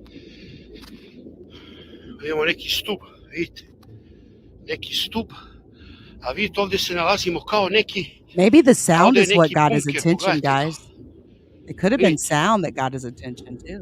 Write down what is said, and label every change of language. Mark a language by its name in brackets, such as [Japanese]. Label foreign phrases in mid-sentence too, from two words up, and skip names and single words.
[Croatian] Ovdje imamo neki stup, vidite. Neki stup, a vidite ovdje se nalazimo kao neki... [English] Maybe the sound is what got his attention, guys. It could have been sound that got his attention, too.